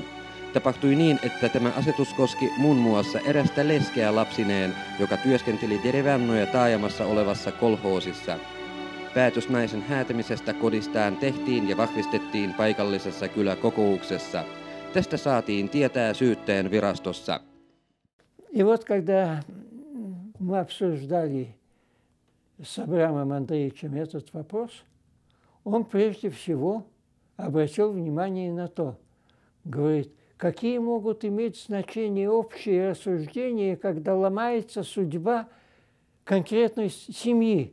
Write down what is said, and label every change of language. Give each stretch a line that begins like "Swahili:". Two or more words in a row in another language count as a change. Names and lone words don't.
Finnish: Tapahtui niin, että tämä asetus koski muun muassa erästä leskeä lapsineen, joka työskenteli Derevännoja taajamassa olevassa kolhoosissa. Päätös naisen häätämisestä kodistaan tehtiin ja vahvistettiin paikallisessa kyläkokouksessa. Tästä saatiin tietää syyttäjän virastossa.
Russian: И вот когда мы обсуждали с Абрамом Андреевичем этот вопрос, он прежде всего обратил внимание на то, говорит, какие могут иметь значение общие рассуждения, когда ломается судьба конкретной семьи.